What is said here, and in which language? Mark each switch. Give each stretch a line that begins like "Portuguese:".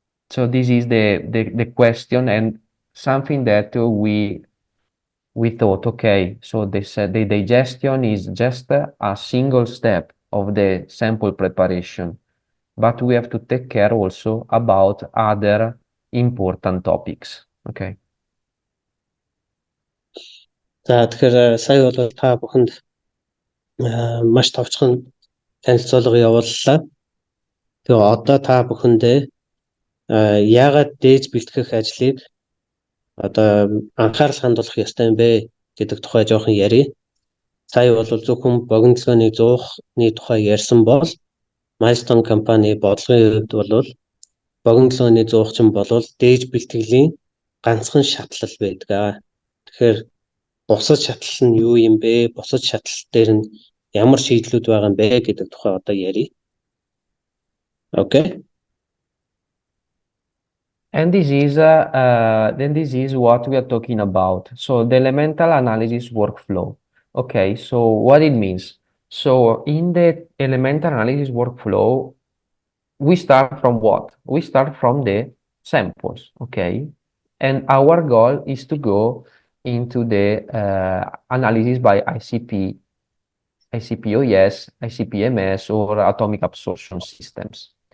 English: So this is the question, and something that we thought, okay, so they said the digestion is just a single step of the sample preparation, but we have to take care also about other important topics. Okay.
Mongolian: За тэгэхээр сая бол та бүхэнд маш товчхон танилцуулга явууллаа. Тэгээ одоо та бүхэндээ яагаад дээж бэлтгэх ажлыг одоо анхаарал хандуулах ёстой юм бэ гэдэг тухай жоохон ярив. Сая бол зөвхөн богинолгооны зуухны тухай ярьсан бол Milestone компани бодлогын хувьд бол богинолгооны зуухчин бол дээж бэлтгэлийн ганцхан шатлал байдаг. Тэгэхээр бусад шатлал нь юу юм бэ? Бусад шатлал дээр нь ямар шийдлүүд байгаа юм бэ гэдэг тухай одоо ярив. Okay.
English: And this is then this is what we are talking about. So the elemental analysis workflow. Okay, so what it means. So in the elemental analysis workflow, we start from what? We start from the samples, okay? And our goal is to go into the analysis by ICP, ICP-OS, ICP-MS, or atomic absorption systems.